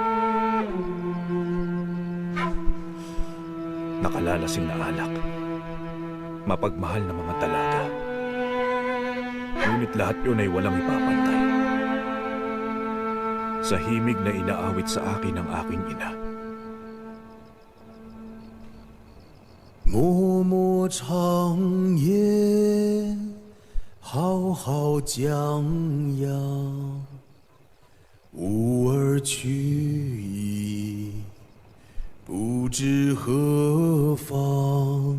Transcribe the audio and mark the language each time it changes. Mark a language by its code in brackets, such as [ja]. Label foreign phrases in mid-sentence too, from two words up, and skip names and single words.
[tl] Nakalalasing na alak. Mapagmahal na mga dalaga. Ngunit lahat yun ay walang ipapantay sa himig na inaawit sa akin ng aking ina. [zh] 默默长夜，好好将养，吾儿去矣，不知何方。